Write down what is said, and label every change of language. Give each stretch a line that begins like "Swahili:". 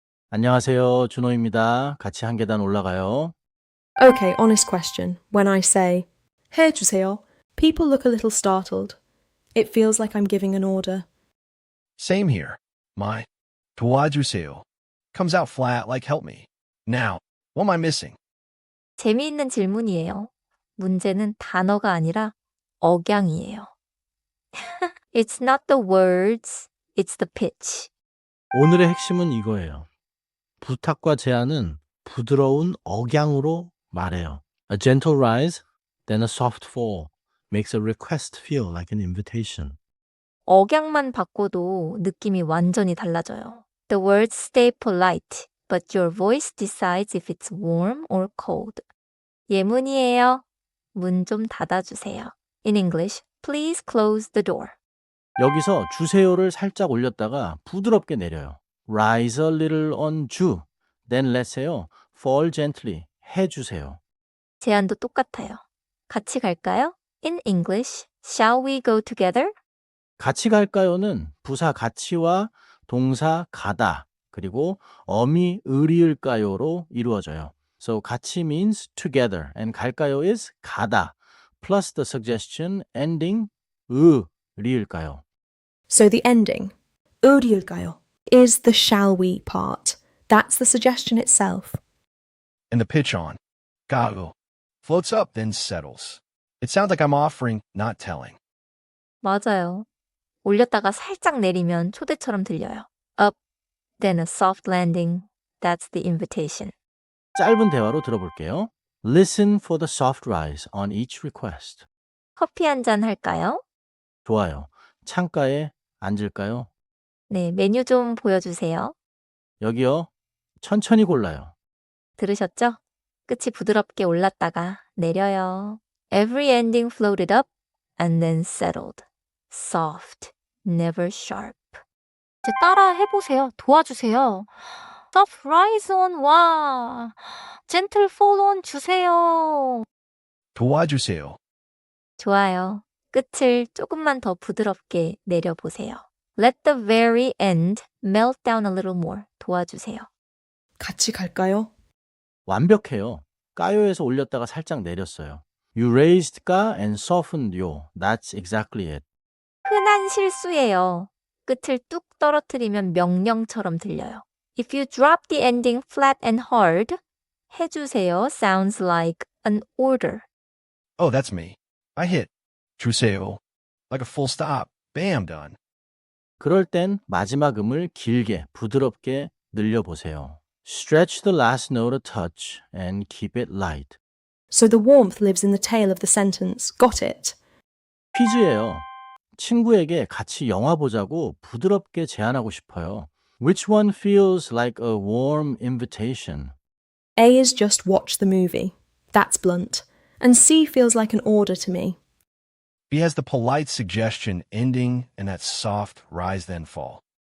Korean: 안녕하세요. 준호입니다. 같이 한 계단 올라가요.
English: Okay, honest question. When I say, 해주세요, people look a little startled. It feels like I'm giving an order. Same here. My 도와주세요 comes out flat like help me. Now, what am I missing?
Korean: 재미있는 질문이에요. 문제는 단어가 아니라 억양이에요.
English: It's not the words, it's the pitch.
Korean: 오늘의 핵심은 이거예요. 부탁과 제안은 부드러운 억양으로 말해요.
English: A gentle rise, then a soft fall makes a request feel like an invitation.
Korean: 억양만 바꿔도 느낌이 완전히 달라져요.
English: The words stay polite, but your voice decides if it's warm or cold.
Korean: 예문이에요. 문 좀 닫아주세요.
English: In English, please close the door.
Korean: 여기서 주세요를 살짝 올렸다가 부드럽게 내려요.
English: Rise a little on 주, then let's요. Fall gently, 해주세요.
Korean: 제안도 똑같아요. 같이 갈까요?
English: In English, shall we go together?
Korean: 같이 갈까요는 부사 같이와 동사 가다 그리고 어미 의리을까요로 이루어져요.
English: So 같이 means together and 갈까요 is 가다 plus the suggestion ending 리을까요. So the ending, 어디일까요, is the shall we part. That's the suggestion itself. And the pitch on 가요 floats up then settles. It sounds like I'm offering, not telling.
Korean: 맞아요. 올렸다가 살짝 내리면 초대처럼 들려요.
English: Up, then a soft landing. That's the invitation.
Korean: 짧은 대화로 들어볼게요.
English: Listen for the soft rise on each request.
Korean: 커피 한 잔 할까요? 좋아요. 창가에 앉을까요? 네, 메뉴 좀 보여주세요. 여기요. 천천히 골라요. 들으셨죠? 끝이 부드럽게 올랐다가 내려요.
English: Every ending floated up and then settled. Soft, never sharp.
Korean: 이제 따라 해보세요. 도와주세요.
English: Soft rise on 와. Gentle fall on 주세요.
Korean: 도와주세요. 좋아요. 끝을 조금만 더 부드럽게 내려보세요.
English: Let the very end melt down a little more.
Korean: 도와주세요. 같이 갈까요? 완벽해요. 까요에서 올렸다가 살짝 내렸어요.
English: You raised 까 and softened 요. That's exactly it.
Korean: 흔한 실수예요. 끝을 뚝 떨어뜨리면 명령처럼 들려요.
English: If you drop the ending flat and hard, 해주세요 sounds like an order. Oh, that's me. I hit 주세요 like a full stop. Bam, done.
Korean: 그럴 땐 마지막 음을 길게 부드럽게 늘려보세요.
English: Stretch the last note a touch and keep it light. So the warmth lives in the tail of the sentence. Got it?
Korean: 퀴즈예요. 친구에게 같이 영화 보자고 부드럽게 제안하고 싶어요.
English: Which one feels like a warm invitation? A is just watch the movie. That's blunt. And C feels like an order to me. B has the polite suggestion ending in that soft rise then fall.